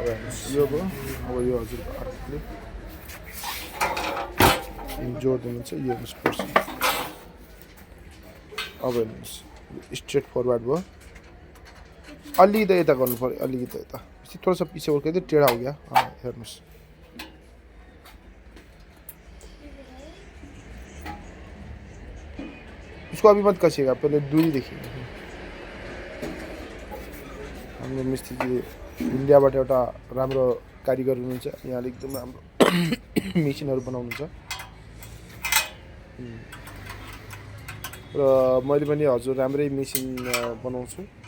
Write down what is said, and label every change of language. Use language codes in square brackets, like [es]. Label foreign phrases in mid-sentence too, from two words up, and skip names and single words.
[ne] यो भयो। अब यो हजुरको अर्को क्लिप जोडिदिनु चाहिँ यो पर्छ। अब हेर्नुहोस् [en] straight forward [ne] भयो। अलिकति यता गर्नु पऱ्यो, अलिकति यता [hi] थोड़ा सा पीछे उठ के टेढ़ा हो गया। हाँ हेर्नुहोस् इसको अभी मत कसिएगा, पहले दूरी देखिए। [ne] हाम्रो मिस्त्रीजी इन्डियाबाट एउटा राम्रो कारिगर हुनुहुन्छ, यहाँले एकदम राम्रो मेसिनहरू बनाउनुहुन्छ र मैले पनि हजुर राम्रै मेसिन बनाउँछु।